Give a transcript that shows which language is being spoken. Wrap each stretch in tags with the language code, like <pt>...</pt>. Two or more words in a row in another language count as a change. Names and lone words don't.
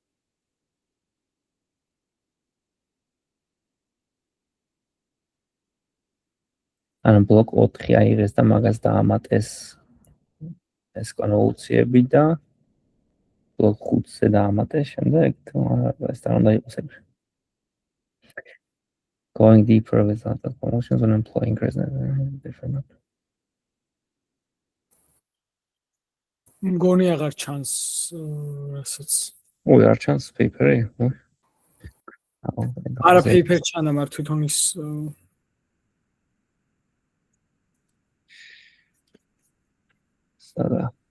<ka>ანუ ბლოკ 4 აიღეს და მაგას დაამატეს ეს კონვოლუციები და ბლოკ 5-ზე დაამატეს შემდეგ ეს და უნდა იყოს ეგრე.</ka> <en>Going deeper with other convolutions and employing different.</en> <ka>მგონი აღარ ჩანს რასაც. უი, არ ჩანს paper-ი? არა paper ჩანა, მაგრამ თვითონ ის სადა.</ka>